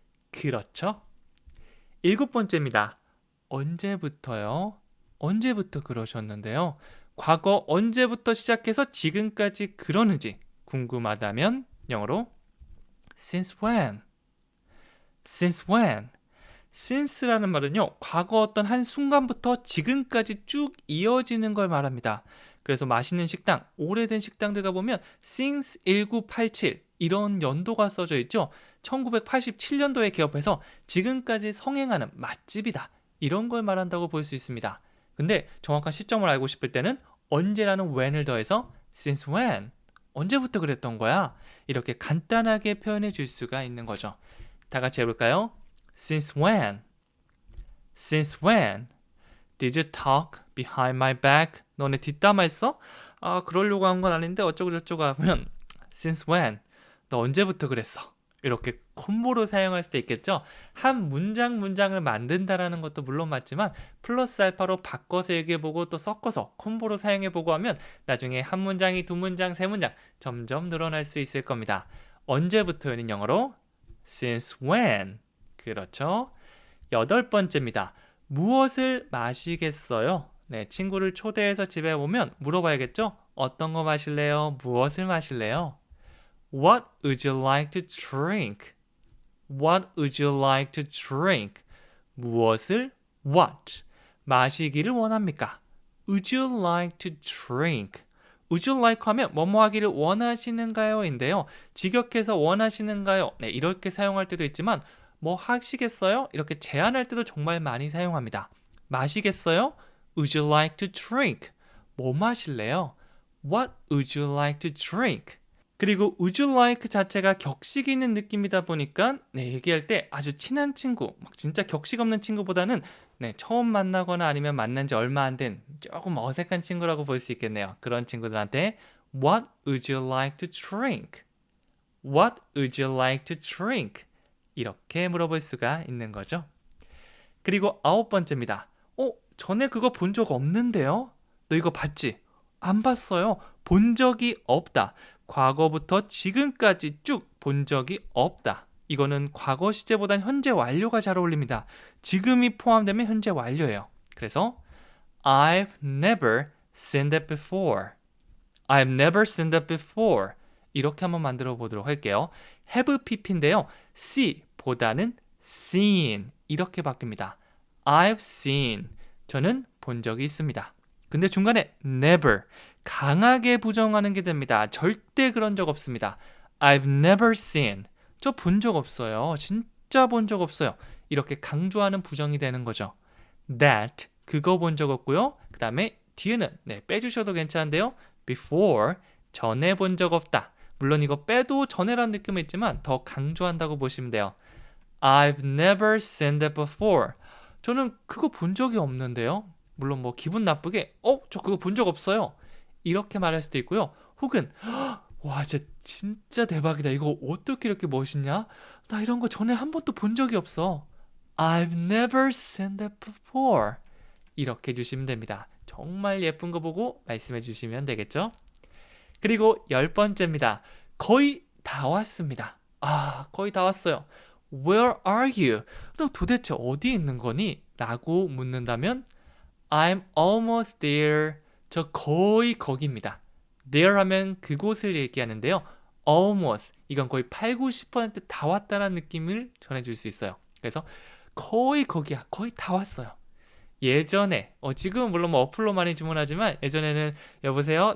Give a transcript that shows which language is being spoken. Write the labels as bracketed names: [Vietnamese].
[Korean] 그렇죠? 일곱 번째입니다. 언제부터요? 언제부터 그러셨는데요? 과거 언제부터 시작해서 지금까지 그러는지 궁금하다면 영어로 [English] Since when? Since when? [Korean] since라는 말은요, 과거 어떤 한 순간부터 지금까지 쭉 이어지는 걸 말합니다. 그래서 맛있는 식당, 오래된 식당들 가보면 since 1987 이런 연도가 써져 있죠. 1987년도에 개업해서 지금까지 성행하는 맛집이다. 이런 걸 말한다고 볼 수 있습니다. 근데 정확한 시점을 알고 싶을 때는 언제라는 when을 더해서 [English] since when? [Korean] 언제부터 그랬던 거야? 이렇게 간단하게 표현해 줄 수가 있는 거죠. 다 같이 해볼까요? [English] Since when? Since when? Did you talk behind my back? [Korean] 너네 뒷담화했어? 아, 그러려고 한 건 아닌데 어쩌고 저쩌고 하면 [English] Since when? [Korean] 너 언제부터 그랬어? 이렇게 콤보로 사용할 수도 있겠죠. 한 문장을 만든다라는 것도 물론 맞지만 플러스 알파로 바꿔서 얘기해보고 또 섞어서 콤보로 사용해보고 하면 나중에 한 문장이 두 문장, 세 문장 점점 늘어날 수 있을 겁니다. 언제부터는 영어로 [English] since when. [Korean] 그렇죠. 8번째입니다. 무엇을 마시겠어요? 네, 친구를 초대해서 집에 오면 물어봐야겠죠? 어떤 거 마실래요? 무엇을 마실래요? [English] What would you like to drink? What would you like to drink? [Korean] 무엇을 what? 마시기를 원합니까? [English] Would you like to drink? Would you like [Korean] 하면 뭐뭐 하기를 원하시는가요? 인데요. 직역해서 원하시는가요? 네, 이렇게 사용할 때도 있지만 뭐 하시겠어요? 이렇게 제안할 때도 정말 많이 사용합니다. 마시겠어요? [English] Would you like to drink? [Korean] 뭐 마실래요? [English] What would you like to drink? [Korean] 그리고 would you like 자체가 격식 있는 느낌이다 보니까 얘기할 때 아주 친한 친구, 막 진짜 격식 없는 친구보다는 처음 만나거나 아니면 만난 지 얼마 안 된 조금 어색한 친구라고 볼 수 있겠네요. 그런 친구들한테 [English] What would you like to drink? What would you like to drink? [Korean] 이렇게 물어볼 수가 있는 거죠. 그리고 9번째입니다. 전에 그거 본 적 없는데요? 너 이거 봤지? 안 봤어요. 본 적이 없다. 과거부터 지금까지 쭉 본 적이 없다. 이거는 과거 시제보단 현재 완료가 잘 어울립니다. 지금이 포함되면 현재 완료예요. [English] 그래서 I've never seen that before. I've never seen that before. [Korean] 이렇게 한번 만들어 보도록 할게요. have pp인데요. see 보다는 seen 이렇게 바뀝니다. [English] I've seen. [Korean] 저는 본 적이 있습니다. 근데 중간에 never 강하게 부정하는 게 됩니다. 절대 그런 적 없습니다. [English] I've never seen. [Korean] 저 본 적 없어요. 진짜 본 적 없어요. 이렇게 강조하는 부정이 되는 거죠. That 그거 본 적 없고요. 그 다음에 뒤에는 빼주셔도 괜찮은데요. Before 전에 본 적 없다. 물론 이거 빼도 전에라는 느낌은 있지만 더 강조한다고 보시면 돼요. [English] I've never seen that before. [Korean] 저는 그거 본 적이 없는데요. 물론 뭐 기분 나쁘게 저 그거 본 적 없어요. 이렇게 말할 수도 있고요. 혹은 와 진짜 대박이다. 이거 어떻게 이렇게 멋있냐? 나 이런 거 전에 한 번도 본 적이 없어. [English] I've never seen that before. [Korean] 이렇게 해주시면 됩니다. 정말 예쁜 거 보고 말씀해 주시면 되겠죠? 그리고 10번째입니다. 거의 다 왔습니다. 거의 다 왔어요. [English] Where are you? [Korean] 너 도대체 어디 있는 거니? 라고 묻는다면 [English] I'm almost there. [Korean] 저 거의 거기입니다. there 하면 그곳을 얘기하는데요. almost 이건 거의 8, 90% 다 왔다는 느낌을 전해줄 수 있어요. 그래서 거의 거기야. 거의 다 왔어요. 예전에 지금은 물론 뭐 어플로 많이 주문하지만 예전에는 여보세요?